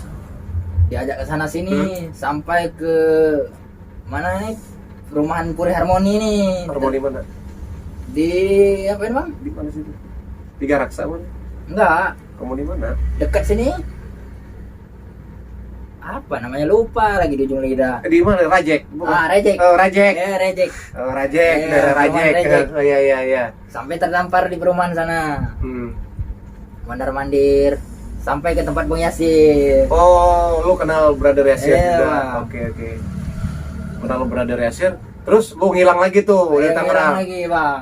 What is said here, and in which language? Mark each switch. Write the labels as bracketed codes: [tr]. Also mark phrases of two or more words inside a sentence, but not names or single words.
[id] Diajak ke sana sini sampai ke mana nih? Perumahan Puri Harmoni nih. Harmoni mana? Di apa ini bang? Di mana situ? Tiga Raksa mana? Enggak, Harmoni mana? dekat sini. Apa namanya lupa lagi di ujung lidah. Di mana? Rajek. Bukan? Rejek. Oh, Rajek. Ya Rejek. Oh, Rajek, Iya, daerah Rajek. Rajek. Oh iya. Sampai terdampar di perumahan sana. Mondar mandir sampai ke tempat Bung Yasir. Oh, lu kenal Brother Yasir Iya, juga. Bang. Oke. Kenal Brother Yasir. Terus lu ngilang lagi tuh dari Tangerang. Lagi, Bang.